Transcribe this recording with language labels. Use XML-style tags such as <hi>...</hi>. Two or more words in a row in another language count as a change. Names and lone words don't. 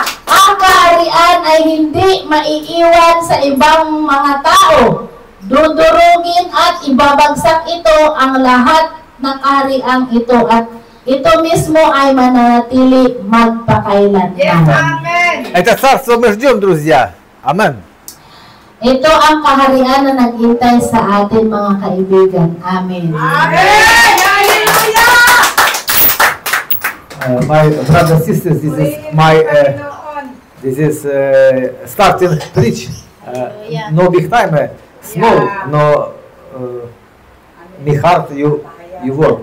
<tl>Ang kaharian ay hindi maiiwan sa ibang mga tao. Dudurugin at ibabagsak ito ang lahat ng kahariang ito at ito mismo ay mananatili magpakailanman. Yes, amen!</tl> <ru>Это царство мы ждем, друзья. Амен.</ru> <tl>Ito ang kaharian na naghintay sa atin, mga kaibigan. Amen. Amen! Hallelujah!</tl> <en>My brothers and sisters, this is starting preach. No big time, small, no me heart you work.</en>